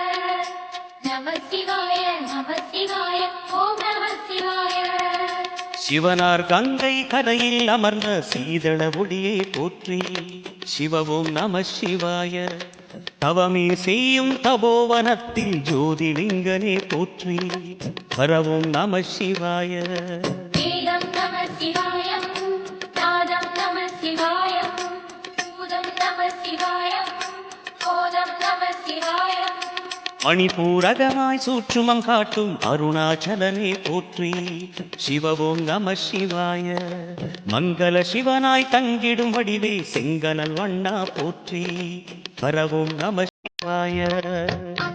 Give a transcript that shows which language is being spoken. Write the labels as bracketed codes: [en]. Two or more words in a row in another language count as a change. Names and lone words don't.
[sa] नमः शिवाय नमः शिवाय ॐ नमः शिवाय. [ta] சிவனார் கங்கை கரையில் அமர்ந்த சீதள ஒளியை போற்றி சிவவும் [sa] नमः शिवाय [ta] தவமே செய்யும் தபோவனத்தில் ஜோதிலிங்கனே போற்றி ஹரவும் [sa] नमः शिवाय वेदं नमः शिवाय नादं नमः शिवाय उदं नमः शिवाय ओदं नमः शिवाय. [ta] மணிபூரகமாய் சூற்றுமம் காட்டும் அருணாச்சலனே போற்றி சிவவும் [sa] नमः शिवाय [ta] மங்கள சிவனாய் தங்கிடும் வடிவே செங்கனல் வண்ணா போற்றி ஹரவும் [sa] नमः शिवाय